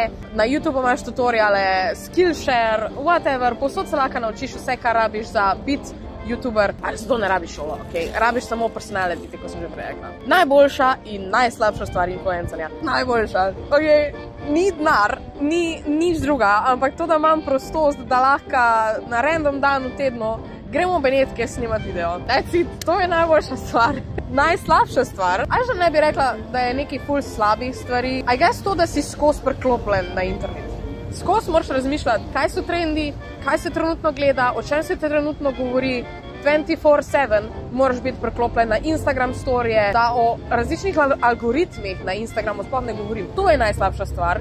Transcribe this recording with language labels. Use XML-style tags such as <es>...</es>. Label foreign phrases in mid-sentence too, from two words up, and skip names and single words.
<sl>Na YouTube imaš tutoriale, Skillshare, whatever, povsod se lahko naučiš vse, kar rabiš za biti YouTuber, ali zato ne rabiš šolo, okay? Rabiš samo personality, kot sem že prej rekla. Najboljša in najslabša stvar influencerja. Najboljša. Okay. Ni denar, ni nič druga, ampak to, da imam prostost, da lahko na random dan v tednu gremo v Benetke snimati video.</sl> <en>That's it.</en> <sl>To je najboljša stvar. Najslabša stvar, ali že ne bi rekla, da je nekaj ful slabih stvari.</sl> <en>I guess to,</en> <sl>da si skozi priklopljen na internet. Skozi moraš razmišljati, kaj so trendi, kaj se trenutno gleda, o čem se trenutno govori 24/7 moraš biti priklopljen na Instagram storije, da o različnih algoritmih na Instagramu sploh ne govorim. To je najslabša stvar.</sl>